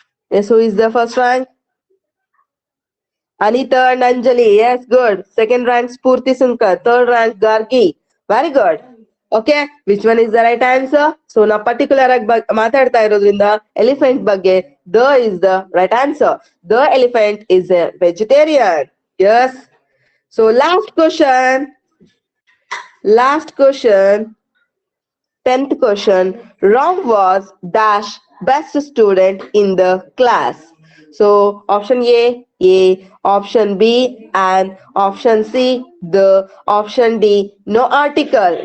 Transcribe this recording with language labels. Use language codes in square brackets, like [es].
[en] Yes, who is the first rank? Anita and Anjali. Yes, good. Second rank Spurti Sunkar. Third rank Gargi. Very good. Okay, which one is the right answer? [kn] So ನಾವು particular ಆಗಿ ಮಾತಾಡ್ತಾ ಇರೋದ್ರಿಂದ elephant ಬಗ್ಗೆ [en] the is the right answer. The elephant is a vegetarian. Yes. So last question. Last question. 10th question. Ram was dash best student in the class. So option A, option B, and option C, the option D, no article.